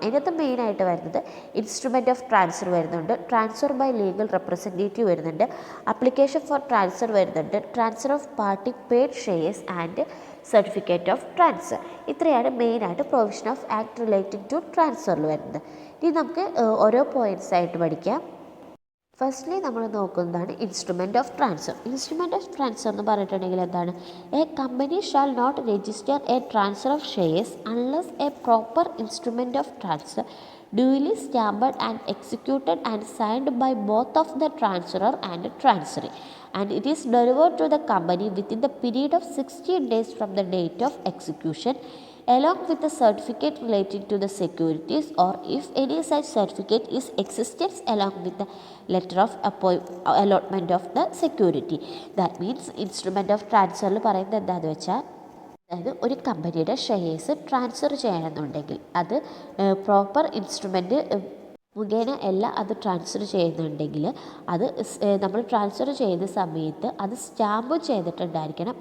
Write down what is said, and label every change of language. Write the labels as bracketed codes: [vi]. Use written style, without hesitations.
[ml] അതിനകത്ത് മെയിനായിട്ട് വരുന്നത് ഇൻസ്ട്രുമെൻറ്റ് ഓഫ് ട്രാൻസ്ഫർ വരുന്നുണ്ട്, ട്രാൻസ്ഫർ ബൈ ലീഗൽ റെപ്രസെൻറ്റേറ്റീവ് വരുന്നുണ്ട്, അപ്ലിക്കേഷൻ ഫോർ ട്രാൻസ്ഫർ വരുന്നുണ്ട്, transfer of party paid shares and certificate of transfer. ഇത്രയാണ് മെയിനായിട്ട് provision of act relating to ട്രാൻസ്ഫറിൽ വരുന്നത്. ഇനി നമുക്ക് ഓരോ പോയിൻറ്റ്സ് ആയിട്ട് പഠിക്കാം. ഫസ്റ്റ്ലി നമ്മൾ നോക്കുന്നതാണ് instrument of transfer. Instrument of transfer എന്ന് പറഞ്ഞിട്ടുണ്ടെങ്കിൽ എന്താണ്, [en] A company shall not register a transfer of shares unless a proper instrument of transfer duly stamped and executed and signed by both of the transferor and transferee, and it is delivered to the company within the period of 16 days from the date of execution, along with the certificate relating to the securities, or if any such certificate is existence along with the letter of allotment of the security. That means instrument of transfer [ml] പറയുന്നത് എന്താണെന്ന് വെച്ചാൽ, അതായത് ഒരു കമ്പനിയുടെ shares transfer ചെയ്യണമെന്നുണ്ടെങ്കിൽ അത് proper instrument മുഖേന എല്ലാം അത് ട്രാൻസ്ഫർ ചെയ്യുന്നുണ്ടെങ്കിൽ അത് നമ്മൾ ട്രാൻസ്ഫർ ചെയ്യുന്ന സമയത്ത് അത് സ്റ്റാമ്പ് ചെയ്തിട്ടുണ്ടായിരിക്കണം.